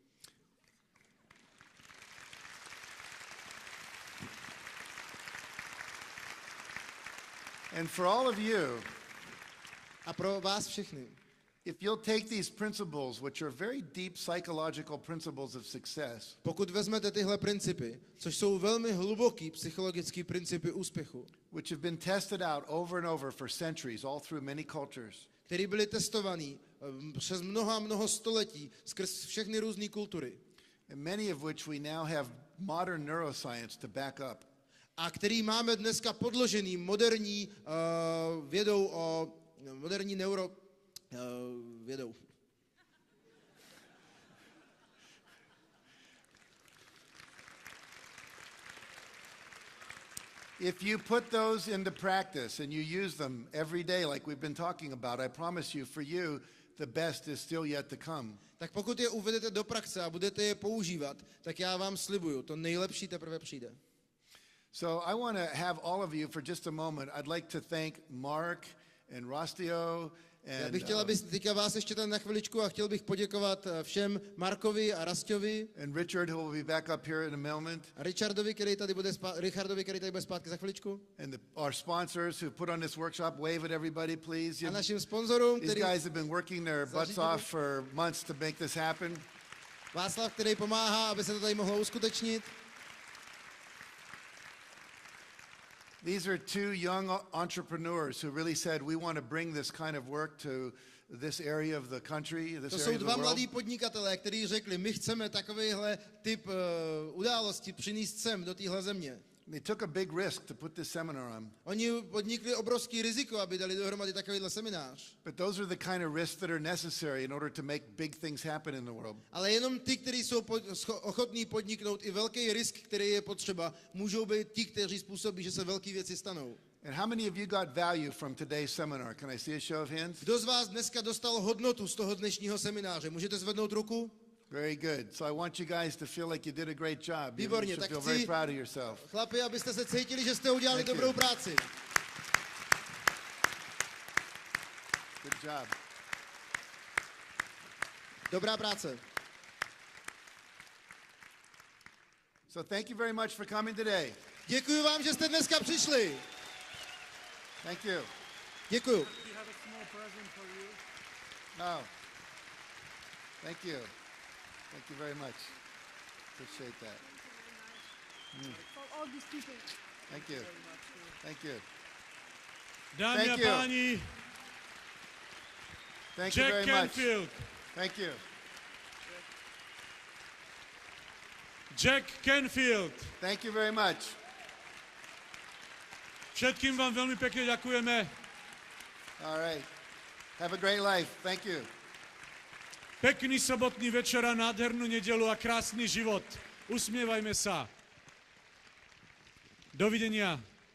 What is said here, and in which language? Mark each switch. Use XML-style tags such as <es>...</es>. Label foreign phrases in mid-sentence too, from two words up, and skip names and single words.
<en>And for all of you,</en> <cs>A pro vás všechny,</cs> <en>if you'll take these principles, which are very deep psychological principles of success,</en> <cs>pokud vezmete tyhle principy, což jsou velmi hluboký psychologický principy úspěchu,</cs> <en>which have been tested out over and over for centuries, all through many cultures,</en> <cs>které byly testovaný přes mnoho století skrz všechny různé kultury,</cs> <en>and many of which we now have modern neuroscience to back up.</en> <cs>a který máme dneska podložený moderní vědou moderní vědou.</cs> <en>If you put those into practice and you use them every day like we've been talking about, I promise you, for you, the best is still yet to come.</en> <cs>Tak pokud je uvedete do praxe a budete je používat, tak já vám slibuju, to nejlepší teprve přijde.</cs> <en>So I want to have all of you for just a moment. I'd like to thank Mark and Rostio</en> <cs>Já</cs> <en>and,</en> <cs>bych chtěl, aby teďka vás ještě tam na chviličku a chtěl bych poděkovat všem Markovi a Rastovi</cs> <en>and Richard, who will be back up here in a moment,</en> <cs>a Richardovi, který tady bude zpátky za chviličku.</cs> <en>and our sponsors who put on this workshop. Wave at everybody, please.</en> <cs>A našim sponzorům,</cs> <en>These</en> <cs>který</cs> <en>guys have been working their butts off for months to make this happen.</en> <cs>Václav, který pomáhá, aby se to tady mohlo uskutečnit.</cs> <en>These are two young entrepreneurs who really said, we want to bring this kind of work to this area of the country, this</en> <cs>To</cs> <en>area</en> <cs>jsou</cs> <en>of the</en> <cs>dva</cs> <en>world.</en> <cs>mladí podnikatelé, kteří řekli, my chceme takovýhle typ události přinést sem do téhle země.</cs> <en>They took a big risk to put this seminar on.</en> <cs>Oni podnikli obrovský riziko, aby dali dohromady takovýhle seminář.</cs> <en>But those are the kind of risks that are necessary in order to make big things happen in the world.</en> <cs>Ale jenom ty, kteří jsou ochotní podniknout i velký risk, který je potřeba, můžou být ti, kteří způsobí, že se velké věci stanou.</cs> <en>And how many of you got value from today's seminar? Can I see a show of hands?</en> <cs>Kdo z vás dneska dostal hodnotu z toho dnešního semináře? Můžete zvednout ruku?</cs> <en>Very good. So I want you guys to feel like you did a great job. You</en> <cs>Výborně,</cs> <en>should</en> <cs>tak</cs> <en>feel very</en> <cs>chci,</cs> <en>proud of yourself.</en> <cs>chlapi, abyste se cítili, že jste udělali</cs> <en>Thank you.</en> <cs>dobrou práci.</cs> <en>Good job.</en> <cs>Dobrá práce.</cs> <en>So thank you very much for coming today.</en> <cs>Děkuji vám, že jste dneska přišli.</cs> <en>Thank you.</en> <cs>Děkuji.</cs> <en>We have a small present for you. No. Thank you. Thank you very much. Appreciate that. For all these people. Thank you. Thank you.</en> <cs>Dámy</cs> <en>Thank</en> <cs>a</cs> <en>you.</en> <cs>páni,</cs> <en>Thank you</en> <cs>Jack</cs> <en>very much.</en> <cs>Canfield.</cs> <en>Thank you.</en> <cs>Jack Canfield.</cs> <en>Thank you very much.</en> <sk>Všetkým vám veľmi pekne ďakujeme.</sk> <en>All right. Have a great life. Thank you.</en> <sk>Pekný sobotný večer a nádhernú nedelu a krásny život. Usmievajme sa. Dovidenia.</sk>